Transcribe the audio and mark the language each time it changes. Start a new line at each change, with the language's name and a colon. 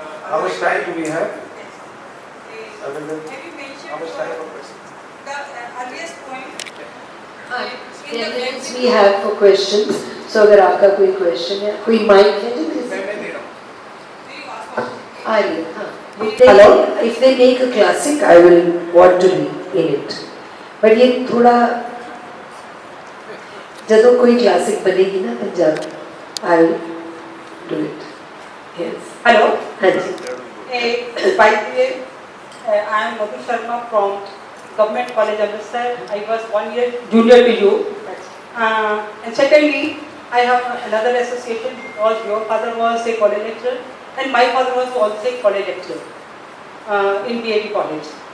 English: How much time do we have? How much time for questions? The earliest point. 10 minutes we have for questions.
Hindi: So अगर आपका कोई question है, कोई mic है तो please.
English: Hello. If they make a classic, I will want to be in it.
Hindi: But ये थोड़ा जब कोई classic बनेगी ना Punjab,
English: I will do it. Yes. Hello.
Hindi: हाँ जी.
English: By the way, I am Madhu Sharma from Government College Amritsar. I was 1 year junior to you. And secondly, I have another association because your father was a college lecturer and my father was also a college lecturer in Bedi College.